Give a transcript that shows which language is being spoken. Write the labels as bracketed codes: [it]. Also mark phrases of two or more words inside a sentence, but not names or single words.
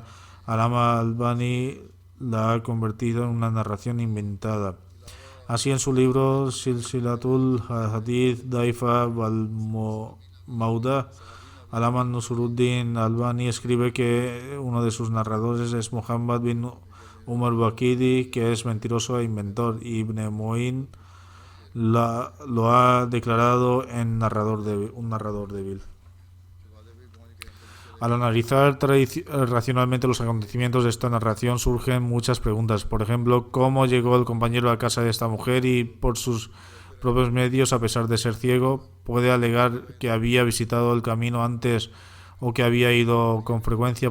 [es] Alama Albani la ha convertido en una narración inventada. Así, en su libro Silsilatul Hadith Daifa wal Mauda, Alama Nusruddin Albani escribe que uno de sus narradores es Muhammad bin Umar Bakidi, que es mentiroso e inventor. Ibn Mu'in lo ha declarado un narrador débil. Al analizar racionalmente los acontecimientos de esta narración surgen muchas preguntas. Por ejemplo, ¿cómo llegó el compañero a casa de esta mujer y por sus propios medios, a pesar de ser ciego, puede alegar que había visitado el camino antes o que había ido con frecuencia?